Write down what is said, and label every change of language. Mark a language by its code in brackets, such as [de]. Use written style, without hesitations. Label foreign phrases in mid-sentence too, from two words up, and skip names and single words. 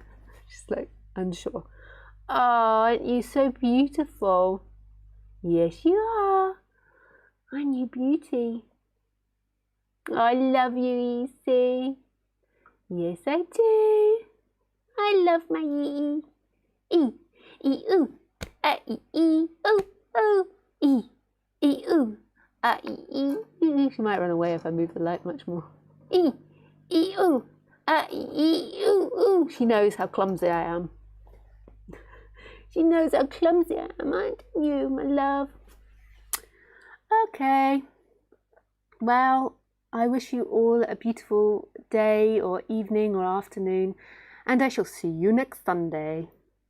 [en] Just like unsure. Oh, aren't you so beautiful? Yes, you are. Aren't you beauty? I love you, EC. Yes, I do. I love my E. E, E, ooh. E, E, ooh, ooh. E, E, ooh. E, E. She might run away if I move the light much more. E, E, ooh. E, ooh, ooh. She knows how clumsy I am. She knows how clumsy I am, aren't you, my love? Okay. Well, I wish you all a beautiful day or evening or afternoon, and I shall see you next Sunday.